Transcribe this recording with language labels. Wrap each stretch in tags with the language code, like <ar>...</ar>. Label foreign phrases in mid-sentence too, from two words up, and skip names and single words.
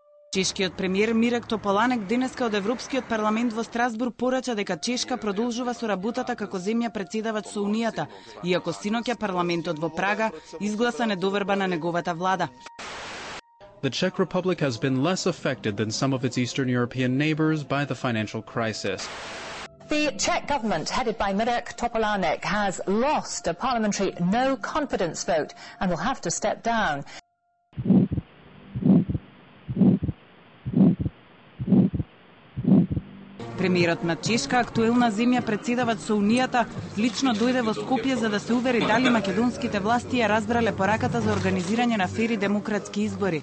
<mk>Чешкиот премиер Мирек Тополанек денеска од Европскиот парламент во Страсбург порача дека Чешка продолжува со работата како земја претседавач со Унијата, иако синоќа парламентот во Прага изгласа недоверба на неговата влада.</mk> <en>The Czech Republic has been less affected than some of its Eastern European neighbors by the financial crisis. The Czech government, headed by Mirek Topolánek, has lost a parliamentary no-confidence vote and will have to step down.</en> <mk>Премиерот на Чешка, актуелна земја претседавач со Унијата, лично дојде во Скопје за да се увери дали македонските власти ја разбрале пораката за организирање на фери демократски избори.</mk>